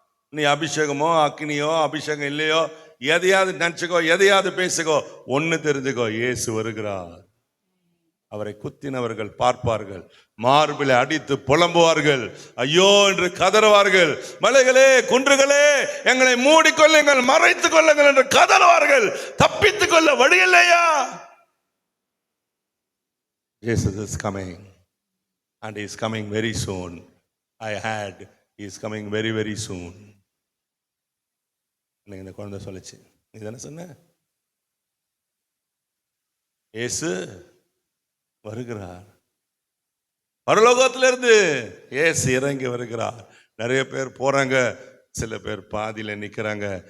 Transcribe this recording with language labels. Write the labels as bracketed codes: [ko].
[ta] நீ அபிஷேகமோ அக்னியோ அபிஷேகம் இல்லையோ எதையாவது நினைச்சுக்கோ, எதையாவது பேசுகோ, ஒன்னு தெரிஞ்சுக்கோ, இயேசு வருகிறார். அவரை குத்தினவர்கள் பார்ப்பார்கள், மார்பிலை அடித்து புலம்புவார்கள், ஐயோ என்று கதறுவார்கள். மலைகளே குன்றுகளே எங்களை மூடிக்கொள்ளுங்கள், மறைத்துக் கொள்ளுங்கள் என்று கதறுவார்கள். தப்பித்துக் கொள்ள வழி இல்லையா? [en] Jesus is coming and he is coming very soon. I had he is coming very very soon. [ta] இந்த குழந்தை சொல்லுச்சு, நீ தானே சொன்ன இயேசு வருகிறார். பரலோகத்திலிருந்து இயேசு இறங்கி வருகிறார். நிறைய பேர் போறாங்க, சில பேர் பாதியில நிக்கிறாங்க.